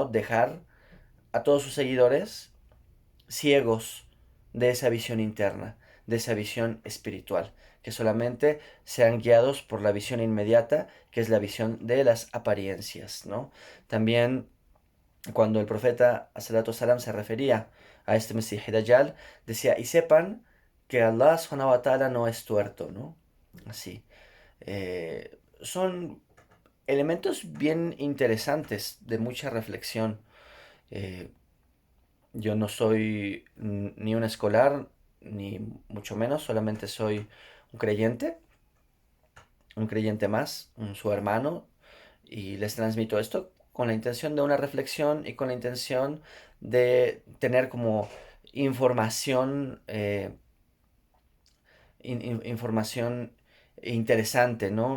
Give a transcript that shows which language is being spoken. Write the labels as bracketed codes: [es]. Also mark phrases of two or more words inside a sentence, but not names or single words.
[es] Dejar a todos sus seguidores ciegos de esa visión interna, de esa visión espiritual, que solamente sean guiados por la visión inmediata, que es la visión de las apariencias, ¿no? También cuando el profeta [ar] صلاة سلام [es] se refería a este Mesías Dajjal, decía, y sepan que Allah [ar] سبحانه وتعالى [es] no es tuerto, ¿no? Así. Son elementos bien interesantes, de mucha reflexión. Eh, yo no soy ni un escolar, ni mucho menos, solamente soy un creyente más, su hermano, y les transmito esto con la intención de una reflexión y con la intención de tener como información, información interesante, ¿no?